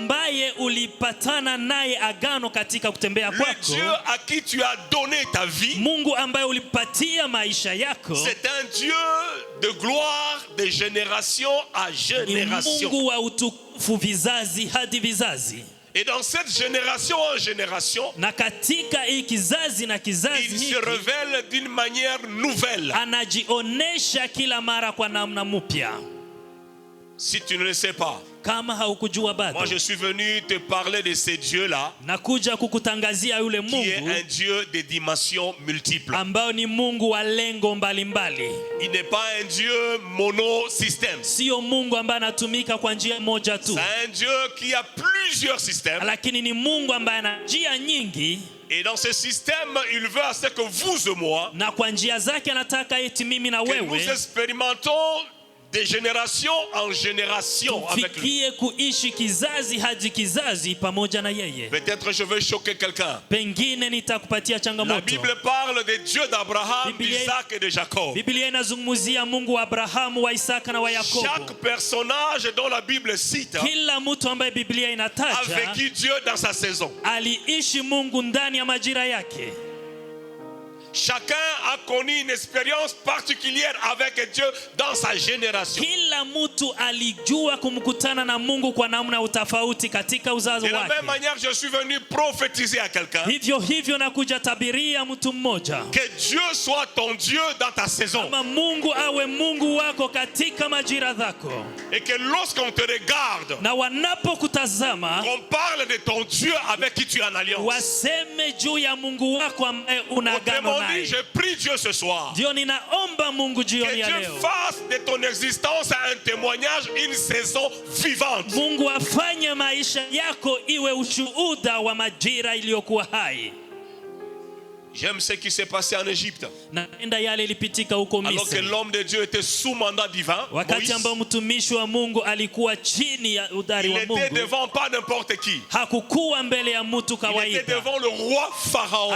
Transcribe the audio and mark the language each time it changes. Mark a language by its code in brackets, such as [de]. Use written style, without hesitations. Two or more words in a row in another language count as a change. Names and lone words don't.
[fr] Le Dieu à qui tu as donné ta vie. C'est un Dieu de gloire de génération à génération. Et dans cette génération en génération, [sw] na katika hii kizazi na kizazi [fr] il se révèle d'une manière nouvelle. [sw] Anajionesha kila mara kwa namna mpya. [fr] Si tu ne le sais pas, [sw] kama haukujua bado, [fr] moi je suis venu te parler de ce Dieu là, [sw] nakuja kukutangazia yule Mungu [fr] qui est un Dieu de dimensions multiples, [sw] ambao ni Mungu wa lengo mbalimbali. [fr] Il n'est pas un Dieu monosystème. [sw] Sio Mungu ambaye anatumika kwa njia moja tu. [fr] C'est un Dieu qui a plusieurs systèmes. [sw] Lakini ni Mungu ambaye ana njia nyingi. [fr] Et dans ce système, il veut à ce que vous et moi, [sw] na kwa njia zake anataka eti mimi na wewe, [fr] que nous expérimentons de génération en génération avec lui. [sw] Kuishi kizazi hadi kizazi pamoja na yeye. [fr] Peut-être je vais choquer quelqu'un. [sw] Pengine nitakupatia changamoto. [fr] La Bible parle de Dieu d'Abraham, d'Isaac et de Jacob. [sw] Biblia inazungumzia Mungu wa Abrahamu, wa Isaka na wa Yakobo. [fr] Chaque personnage dont la Bible cite, [sw] kila mtu ambaye Biblia inataja, [fr] a vécu Dieu dans sa saison. [sw] Aliishi Mungu ndani ya majira yake. [fr] Chacun a connu une expérience particulière avec Dieu dans sa génération. [sw] Kila mtu alijua kumkutana na Mungu kwa namna utafauti katika uzazi wake. [fr] De la même manière, je suis venu prophétiser à quelqu'un. [sw] Hivyo nakuja tabiria mtu mmoja. [fr] Que Dieu soit ton Dieu dans ta saison. [sw] Kama Mungu awe Mungu wako katika majira zako. [fr] Et que lorsqu'on te regarde, [sw] na wanapokutazama, [fr] qu'on parle de ton Dieu avec qui tu es en alliance. [sw] Waseme juu ya Mungu wako ambaye una agano. [fr] Je prie Dieu ce soir. [sw] Ndio ninaomba Mungu jioni ya leo. [fr] Que Dieu fasse de ton existence un témoignage, une saison vivante. [sw] Mungu afanye maisha yako iwe ushuhuda wa majira iliyokuwa hai. [fr] J'aime ce qui s'est passé en Égypte. Alors que l'homme de Dieu était sous mandat divin, Moïse, il était devant pas n'importe qui. Il était devant le roi Pharaon.